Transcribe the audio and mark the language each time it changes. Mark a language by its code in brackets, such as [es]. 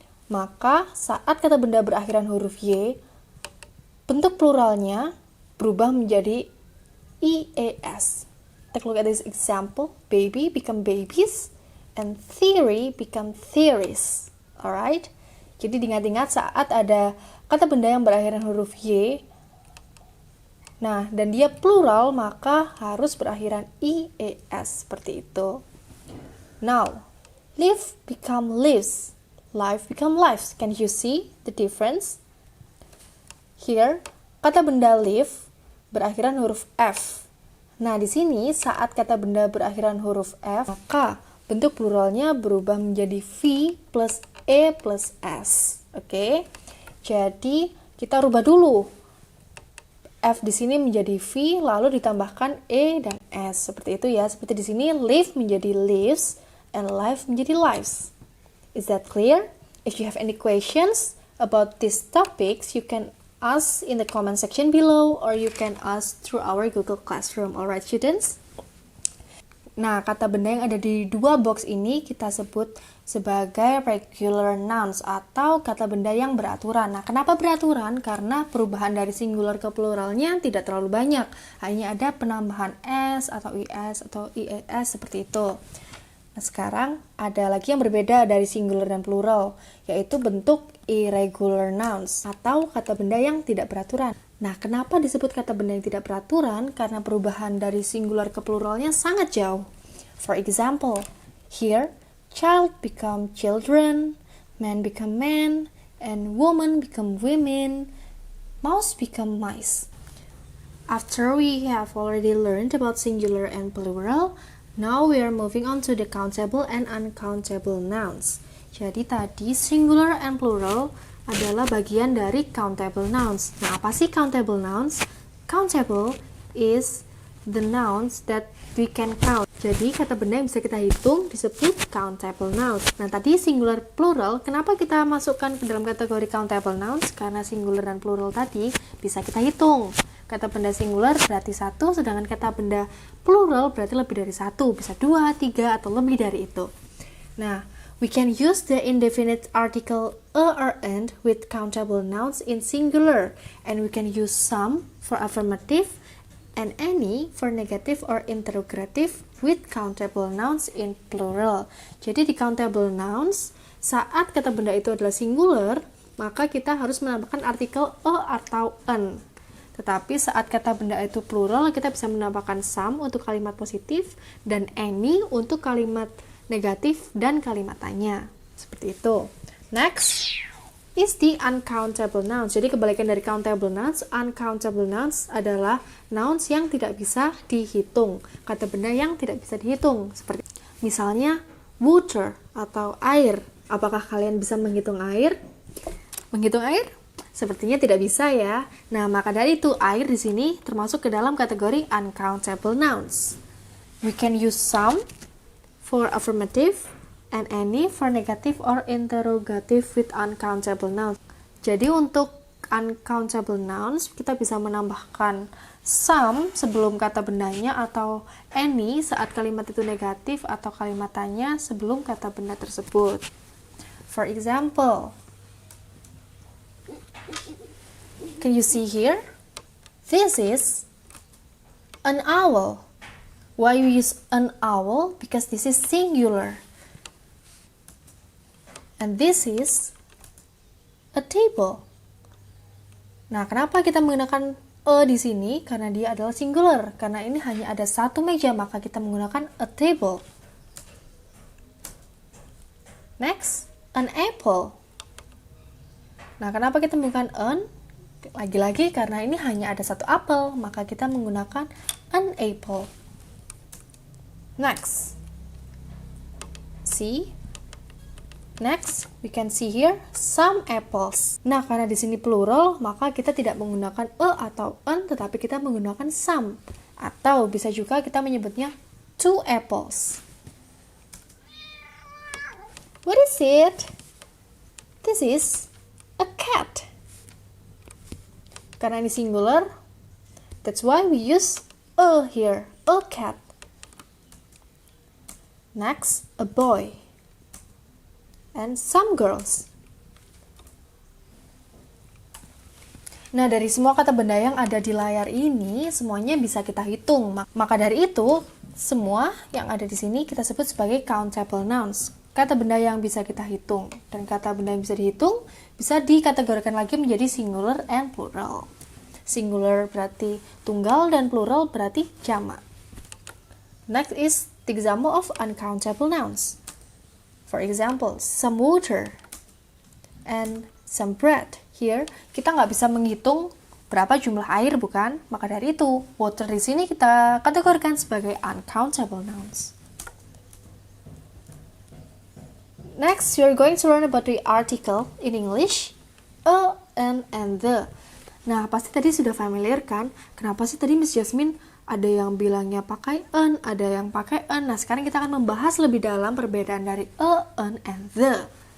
[id] Maka, saat kata benda berakhiran huruf Y, bentuk pluralnya berubah menjadi IES. [en] Take a look at this example. Baby become babies and theory become theories. Alright? [id] Jadi diingat-ingat saat ada kata benda yang berakhiran huruf Y, nah, dan dia plural, maka harus berakhiran IES, seperti itu. [en] Now, live become lives, life become lives. Can you see the difference? Here, [id] kata benda live berakhiran huruf F. Nah, di sini saat kata benda berakhiran huruf F, maka bentuk pluralnya berubah menjadi V plus E plus S. Oke? Jadi, kita rubah dulu. F di sini menjadi V, lalu ditambahkan E dan S. Seperti itu ya. Seperti di sini, live menjadi lives, and life menjadi lives. [en] Is that clear? If you have any questions about these topics, you can ask in the comment section below, or you can ask through our Google Classroom. Alright, students? [id] Nah, kata benda yang ada di dua box ini kita sebut sebagai regular nouns atau kata benda yang beraturan. Nah, kenapa beraturan? Karena perubahan dari singular ke pluralnya tidak terlalu banyak. Hanya ada penambahan S atau IS atau IES seperti itu. Nah, sekarang ada lagi yang berbeda dari singular dan plural, yaitu bentuk irregular nouns atau kata benda yang tidak beraturan. Nah, kenapa disebut kata benda yang tidak beraturan? Karena perubahan dari singular ke pluralnya sangat jauh. [en] For example, here, child become children, man become men, and woman become women, mouse become mice. After we have already learned about singular and plural, now we are moving on to the countable and uncountable nouns. [id] Jadi tadi singular and plural adalah bagian dari countable nouns. Nah, apa sih countable nouns? [en] Countable is the nouns that we can count. [id] Jadi kata benda yang bisa kita hitung disebut countable nouns. Nah, tadi singular plural, kenapa kita masukkan ke dalam kategori countable nouns? Karena singular dan plural tadi bisa kita hitung. Kata benda singular berarti satu, sedangkan kata benda plural berarti lebih dari satu, bisa dua, tiga, atau lebih dari itu. [en] Nah, we can use the indefinite article a or and with countable nouns in singular, and we can use some for affirmative and any for negative or interrogative with countable nouns in plural. [id] Jadi di countable nouns, saat kata benda itu adalah singular, maka kita harus menambahkan artikel a atau an. Tetapi saat kata benda itu plural, kita bisa menambahkan some untuk kalimat positif dan any untuk kalimat negatif dan kalimat tanya. Seperti itu. [en] Next is the uncountable nouns. [id] Jadi kebalikan dari countable nouns, uncountable nouns adalah nouns yang tidak bisa dihitung. Kata benda yang tidak bisa dihitung. Seperti misalnya water atau air. Apakah kalian bisa menghitung air? Menghitung air? Sepertinya tidak bisa ya. Nah, maka dari itu air di sini termasuk ke dalam kategori uncountable nouns. [en] We can use some for affirmative and any for negative or interrogative with uncountable nouns. [id] Jadi untuk uncountable nouns kita bisa menambahkan some sebelum kata bendanya atau any saat kalimat itu negatif atau kalimat tanya sebelum kata benda tersebut. [en] For example, can you see here? This is an owl. Why we use an owl? Because this is singular. And this is a table. [id] Nah, kenapa kita menggunakan a di sini? Karena dia adalah singular. Karena ini hanya ada satu meja, maka kita menggunakan a table. [en] Next, an apple. [id] Nah, kenapa kita menggunakan an? Lagi-lagi karena ini hanya ada satu apel, maka kita menggunakan an apple. [en] Next, see. Next, we can see here some apples. [id] Nah, karena di sini plural, maka kita tidak menggunakan a atau an, tetapi kita menggunakan some. Atau bisa juga kita menyebutnya 2 apples. [en] What is it? This is a cat. [id] Karena ini [en] singular, that's why we use a here, a cat. Next, a boy. And some girls. [id] Nah, dari semua kata benda yang ada di layar ini, semuanya bisa kita hitung. Maka dari itu, semua yang ada di sini kita sebut sebagai countable nouns. Kata benda yang bisa kita hitung. Dan kata benda yang bisa dihitung, bisa dikategorikan lagi menjadi singular and plural. Singular berarti tunggal dan plural berarti jamak. [en] Next is the example of uncountable nouns. For example, some water and some bread. Here, [id] kita nggak bisa menghitung berapa jumlah air, bukan? Maka dari itu, water di sini kita kategorikan sebagai uncountable nouns. [en] Next, you're going to learn about the article in English, a, an, and the. [id] Nah, pasti tadi sudah familiar kan? Kenapa sih tadi Miss Jasmine ada yang bilangnya pakai an, ada yang pakai an. Nah, sekarang kita akan membahas lebih dalam perbedaan dari a, an, and the.